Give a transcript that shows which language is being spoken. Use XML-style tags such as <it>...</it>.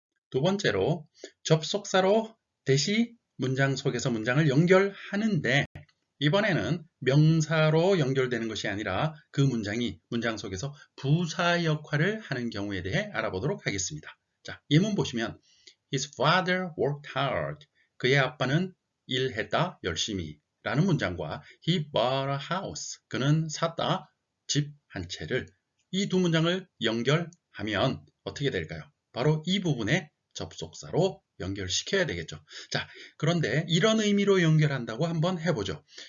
<ko>두 번째로 접속사로 대시 문장 속에서 문장을 연결하는데 이번에는 명사로 연결되는 것이 아니라 그 문장이 문장 속에서 부사 역할을 하는 경우에 대해 알아보도록 하겠습니다. 자, 예문 보시면</ko> <en>His father worked hard.</en> <ko>그의 아빠는 일했다 열심히 라는 문장과</ko> <en>He bought a house.</en> <ko>그는 샀다 집 한 채를, 이 두 문장을 연결하면 어떻게 될까요? 바로 이 부분에 접속사로 연결시켜야 되겠죠. 자, 그런데 이런 의미로 연결한다고 한번 해보죠.</ko>